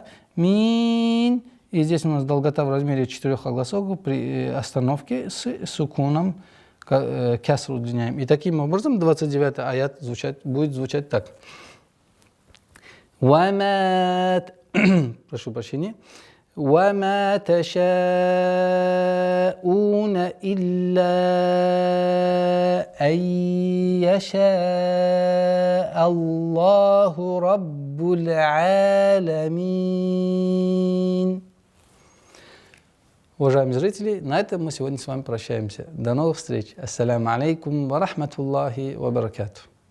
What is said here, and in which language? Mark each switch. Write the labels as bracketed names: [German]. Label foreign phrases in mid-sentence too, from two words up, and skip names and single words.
[Russian] Мин. И здесь у нас долгота в размере 4 огласовок при остановке с сукуном кяср удлиняем. И таким образом 29 аят будет звучать так. Прошу прощения. [Arabic] وَمَا تَشَاءُونَ إِلَّا أَن يَشَاءَ اللَّهُ رَبُّ الْعَالَمِينَ. [Russian] Уважаемые зрители, на этом мы сегодня с вами прощаемся. До новых встреч. [Arabic] السلام عليكم ورحمة الله وبركاته.